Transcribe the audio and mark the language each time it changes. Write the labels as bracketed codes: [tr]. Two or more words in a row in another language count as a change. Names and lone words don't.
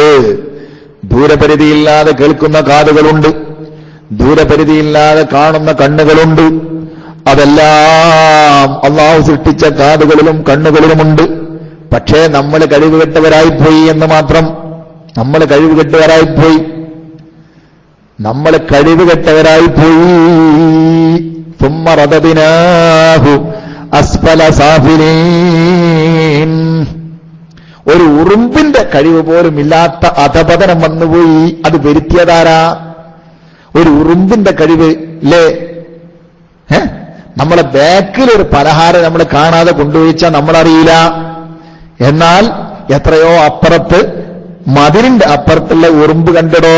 [ml] ദൂരപരിധിയില്ലാതെ കേൾക്കുന്ന കാതുകളുണ്ട്, ദൂരപരിധിയില്ലാതെ കാണുന്ന കണ്ണുകളുണ്ട്. അതെല്ലാം അള്ളാഹു സൃഷ്ടിച്ച കാതുകളിലും കണ്ണുകളിലുമുണ്ട്. പക്ഷേ നമ്മൾ കഴിവുകെട്ടവരായിപ്പോയി എന്ന് മാത്രം. നമ്മൾ കഴിവുകെട്ടവരായിപ്പോയി. [ar] ثم رددناه أسفل سافلين. [ml] ഒരു ഉറുമ്പിന്റെ കഴിവ് പോലും ഇല്ലാത്ത അധപതനം വന്നുപോയി. അത് വരുത്തിയതാരാ? ഒരു ഉറുമ്പിന്റെ കഴിവ് അല്ലേ? നമ്മളെ ബാക്കിൽ ഒരു പലഹാരം നമ്മൾ കാണാതെ കൊണ്ടുപോയിച്ചാൽ നമ്മളറിയില്ല. എന്നാൽ എത്രയോ അപ്പുറത്ത്, മതിലിന്റെ അപ്പുറത്തുള്ള ഉറുമ്പ് കണ്ടടോ.